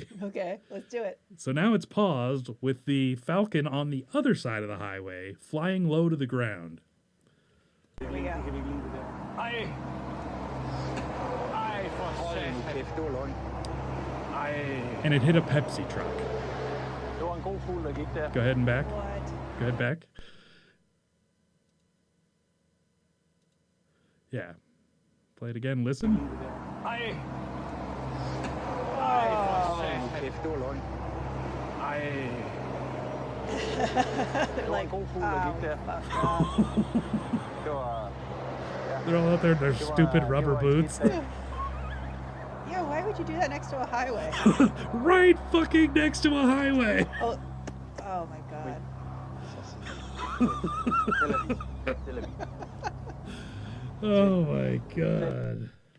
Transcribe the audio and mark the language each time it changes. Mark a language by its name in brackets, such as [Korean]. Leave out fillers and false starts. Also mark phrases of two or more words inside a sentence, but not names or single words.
[English] Okay, let's do it. So now it's paused with the falcon on the other side of the highway, flying low to the ground. Here we go. [Danish] Ej. Ej, for satan. [English] And it hit a Pepsi truck. [Danish] Det var en god fugl, der gik der. [English] Go ahead and back. What? Go ahead back. Yeah. Play it again. Listen. [Danish] Ej. Ej, for satan. Kæft, det var løgn. Ej. Det var en god fugl, der gik der. Det var... [English] They're all out there in their stupid rubber boots. Yeah, why would you do that next to a highway? Right fucking next to a highway. Oh, Oh my god. Oh my god.